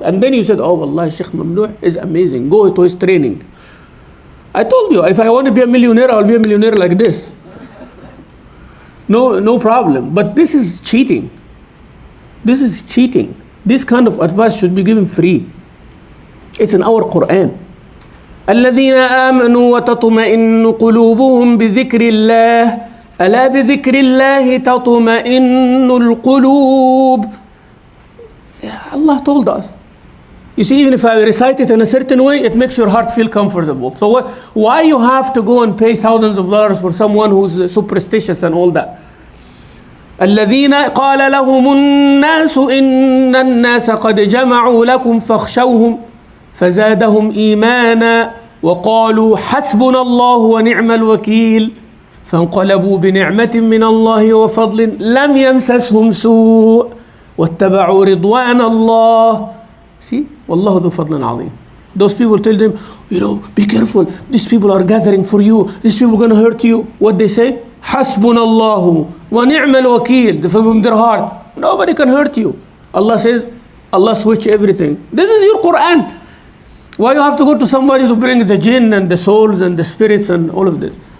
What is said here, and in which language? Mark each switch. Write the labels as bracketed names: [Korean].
[English] And then you said, oh, Allah, Sheikh Mamdouh is amazing. Go to his training. I told you, if I want to be a millionaire, I'll be a millionaire like this. No problem. But this is cheating. This is cheating. This kind of advice should be given free. It's in our Quran. [Arabic] الذين آمنوا وتطمئن قلوبهم بذكر الله ألا بذكر الله تطمئن القلوب. [English] Allah told us. You see, even if I recite it in a certain way, it makes your heart feel comfortable. So why you have to go and pay thousands of dollars for someone who's superstitious and all that? [Arabic] الذين قال لهم الناس إن الناس قد جمعوا لكم فاخشوهم فزادهم إيمانا وقالوا حسبنا الله ونعم الوكيل فانقلبوا بنعمة من الله وفضل لم يمسسهم سوء واتبعوا رضوان الله. [English] See, [Arabic] والله ذو فضل عظيم. [English] Those people tell them, be careful. These people are gathering for you. These people are going to hurt you. What they say? [Arabic] حسبنا الله ونعم الوكيل. [English] From their heart, nobody can hurt you. Allah says, Allah switch everything. This is your Quran. Why you have to go to somebody to bring the jinn and the souls and the spirits and all of this?